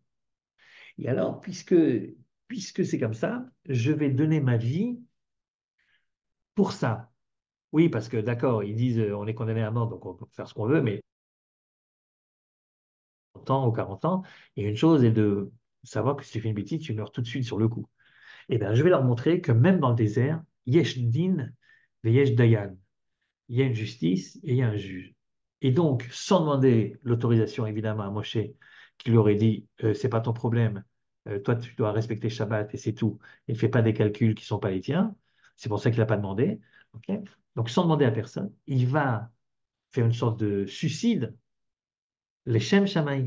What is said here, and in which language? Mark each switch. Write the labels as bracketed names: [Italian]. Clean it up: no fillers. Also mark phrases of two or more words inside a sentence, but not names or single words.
[French] Et alors, puisque c'est comme ça, je vais donner ma vie pour ça. Oui, parce que d'accord, ils disent on est condamné à mort, donc on peut faire ce qu'on veut, mais 30 ans ou 40 ans, et une chose est de savoir que si tu fais une bêtise, tu meurs tout de suite sur le coup. Eh bien, je vais leur montrer que même dans le désert, [Hebrew] יש דין ויש דיין. [French] Il y a une justice et il y a un juge. Et donc, sans demander l'autorisation évidemment à Moshe, qui lui aurait dit, c'est pas ton problème, toi tu dois respecter Shabbat et c'est tout, et ne fais pas des calculs qui ne sont pas les tiens, c'est pour ça qu'il n'a pas demandé. Ok. Donc, sans demander à personne, il va faire une sorte de suicide, les [Hebrew] שם שמים.